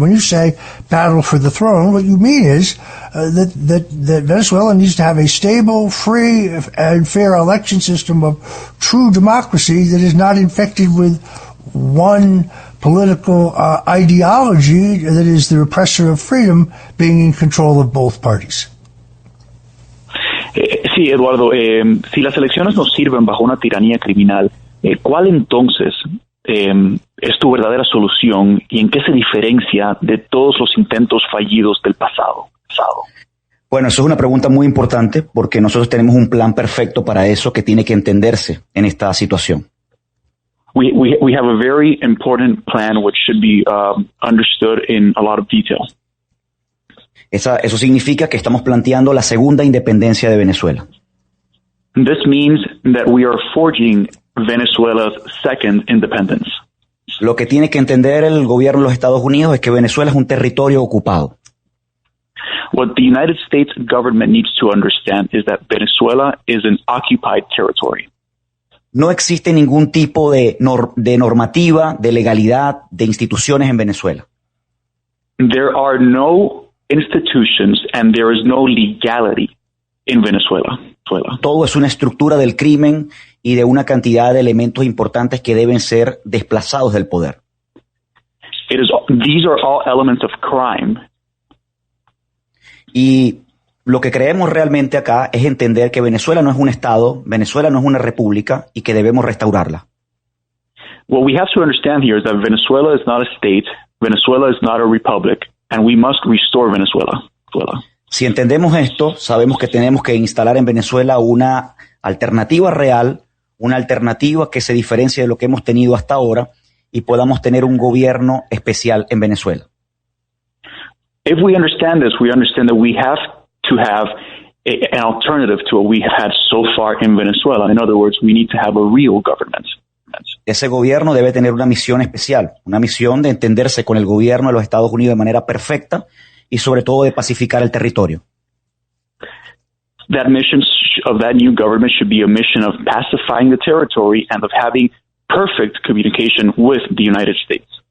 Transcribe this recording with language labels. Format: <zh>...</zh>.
<en>When you say battle for the throne, what you mean is that Venezuela needs to have a stable, free, and fair election system of true democracy that is not infected with one political ideology that is the repressor of freedom being in control of both parties.</en> <es>Sí, Eduardo, si las elecciones no sirven bajo una tiranía criminal, ¿cuál entonces es tu verdadera solución y en qué se diferencia de todos los intentos fallidos del pasado? Bueno, eso es una pregunta muy importante porque nosotros tenemos un plan perfecto para eso que tiene que entenderse en esta situación.</es> <en>We have a very important plan which should be understood in a lot of detail.</en> <es>Eso significa que estamos planteando la segunda independencia de Venezuela.</es> <en>This means that we are forging Venezuela's second independence.</en> <es>Lo que tiene que entender el gobierno de los Estados Unidos es que Venezuela es un territorio ocupado.</es> <en>What the United States government needs to understand is that Venezuela is an occupied territory.</en> <es>No existe ningún tipo de normativa, de legalidad, de instituciones en Venezuela.</es> <en>There are no institutions and there is no legality in Venezuela.</en> <es>Todo es una estructura del crimen y de una cantidad de elementos importantes que deben ser desplazados del poder.</es> <en>These are all elements of crime.</en> <es>Y lo que creemos realmente acá es entender que Venezuela no es un estado, Venezuela no es una república y que debemos restaurarla.</es> <en>What we have to understand here is that Venezuela is not a state, Venezuela is not a republic, and we must restore Venezuela.</en> <es>Si entendemos esto, sabemos que tenemos que instalar en Venezuela una alternativa real, una alternativa que se diferencie de lo que hemos tenido hasta ahora y podamos tener un gobierno especial en Venezuela.</es> <en>If we understand this, we understand that we have to have an alternative to what we have had so far in Venezuela. In other words, we need to have a real government.</en> <es>Ese gobierno debe tener una misión especial, una misión de entenderse con el gobierno de los Estados Unidos de manera perfecta y sobre todo de pacificar el territorio.</es> <en>That mission of that new government should be a mission of pacifying the territory and of having perfect communication with the United States.</en>